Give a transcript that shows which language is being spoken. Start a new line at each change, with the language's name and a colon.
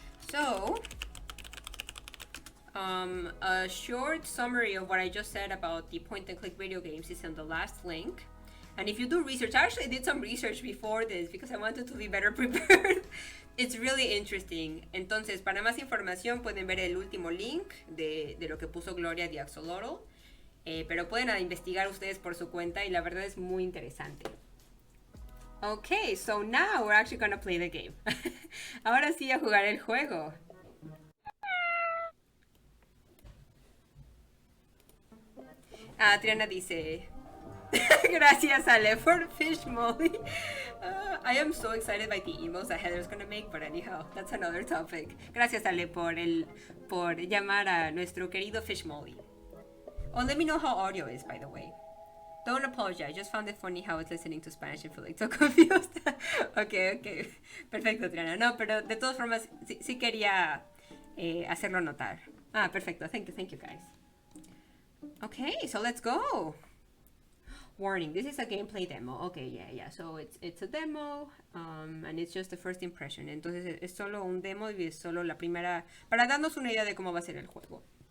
English: So, a short summary of what I just said about the point and click video games is in the last link. And if you do research, I actually did some research before this because I wanted to be better prepared. It's really interesting.
Spanish: Entonces, para más información pueden ver el último link de lo que puso Gloria de Axolotl. Pero pueden investigar ustedes por su cuenta y la verdad es muy interesante.
English: Okay, so now we're actually gonna play the game.
Spanish: Ahora sí a jugar el juego. Triana dice... Gracias, Ale,
English: for fish molly. I am so excited by the emails that Heather's gonna make, but anyhow, that's another topic.
Spanish: Gracias, Ale, por llamar a nuestro querido fish molly.
English: Oh, let me know how audio is, by the way. Don't apologize. I just found it funny how it's listening to Spanish and feel like so confused.
Spanish: Okay. Perfecto, Triana. No, pero de todas formas, sí quería hacerlo notar.
English: Perfecto. Thank you, guys. Okay, so let's go. Warning, this is a gameplay demo. Okay, yeah. So it's a demo, and it's just the first impression.
Spanish: Entonces es solo un demo y es solo la primera, para darnos una idea de cómo va a ser el juego.